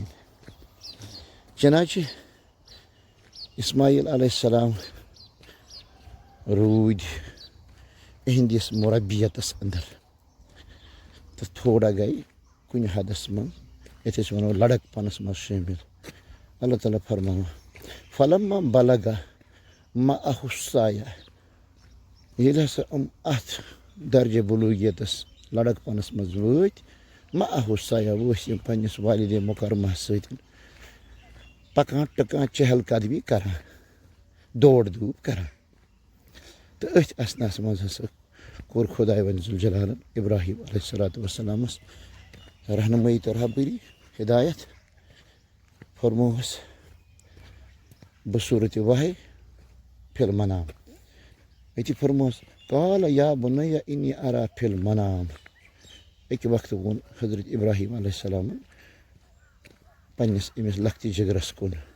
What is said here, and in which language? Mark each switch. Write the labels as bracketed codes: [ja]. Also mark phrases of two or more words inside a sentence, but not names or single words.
[ks] چنانچہِ اسماعیل علیہ السلام روٗدۍ اِہنٛدِس مُربیتس انٛدر تہٕ تھوڑا گٔے کُنہِ حدس منٛز یتھ أسۍ ونو لڑک پنس منٛز شٲمِل. اللہ تعالیٰ فرماوان [ar] فلما بلغ معه السعی. [ks] ییٚلہِ ہسا اتھ درجہِ بلوٗغیتس لڑک پنس منٛز وٲتۍ [ar] معه السعی [ks] ؤسۍ یِم پننِس والدے مُکرمہ سۭتۍ پکان ٹکان چہل قدمی کران دوڑ دھوپ کران تو أتھۍ اثناس منٛز ہسا کوٚر خۄداے وۄنۍ ذوالجلالن ابراہیم [ar] علیہ الصلوۃ [ks] والسلامس رہنمٲیی تہٕ رہبری ہدایت فرمووس بصوٗرتِ وحی [ar] فی المنام [ks] أتی فرمووس [ar] قال یا بنیّ انی ارا فی المنام [ks] اَکہِ وقتہٕ ووٚن حضرت ابراہیم علیہ السلامن پنٛنِس أمِس لۄکٹہِ جگرس کُن